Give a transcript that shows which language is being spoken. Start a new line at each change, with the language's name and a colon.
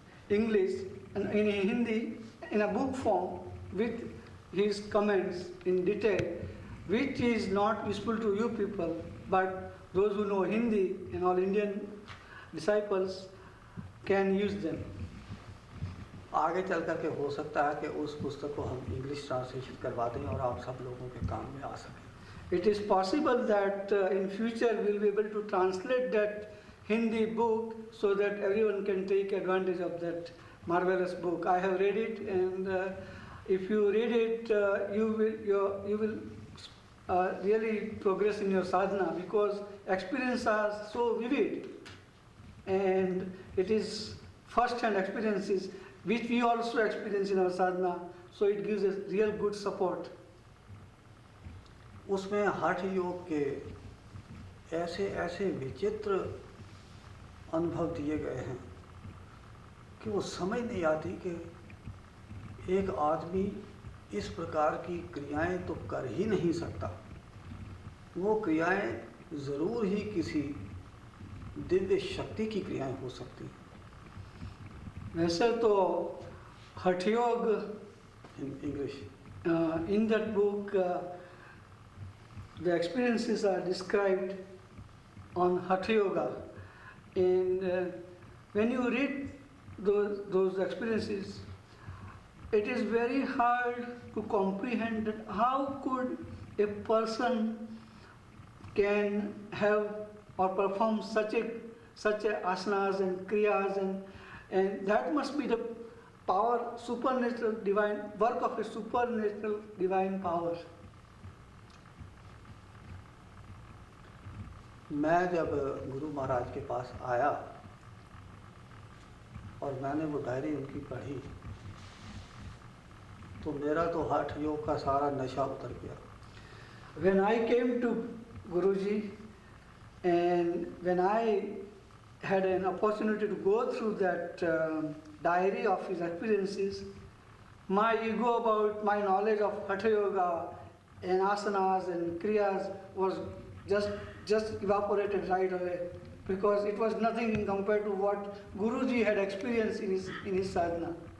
English: English and in Hindi in a book form with his comments in detail, which is not useful to you people, but those who know Hindi and all Indian disciples can use them.
Hindi: आगे चल कर के हो सकता है कि उस पुस्तक को हम
English: English translation
Hindi: करवा दें और आप सब लोगों के काम में आ सकें।
English: It is possible that in future we'll be able to translate that Hindi book so that everyone can take advantage of that marvelous book. I have read it, and if you read it, you will really progress in your sadhana, because experiences are so vivid, and it is first-hand experiences which we also experience in our sadhana. So it gives us real good support.
Hindi: उसमें हठ योग के ऐसे ऐसे विचित्र अनुभव दिए गए हैं कि वो समझ नहीं आती कि एक आदमी इस प्रकार की क्रियाएं तो कर ही नहीं सकता, वो क्रियाएं ज़रूर ही किसी दिव्य शक्ति की क्रियाएं हो सकती हैं। वैसे तो हठ योग
English: English in that book the experiences are described on Hatha Yoga, and when you read those experiences, it is very hard to comprehend that how could a person can have or perform such a asanas and kriyas, and that must be the power, supernatural divine work of a supernatural divine power.
Hindi: मैं जब गुरु महाराज के पास आया और मैंने वो diary उनकी पढ़ी तो मेरा तो हठ योग का सारा नशा उतर गया।
English: When I came to Guruji and when I had an opportunity to go through that diary of his experiences, my ego about my knowledge of Hatha Yoga and asanas and kriyas was just evaporated right away, because it was nothing in compared to what Guruji had experienced in his sadhana.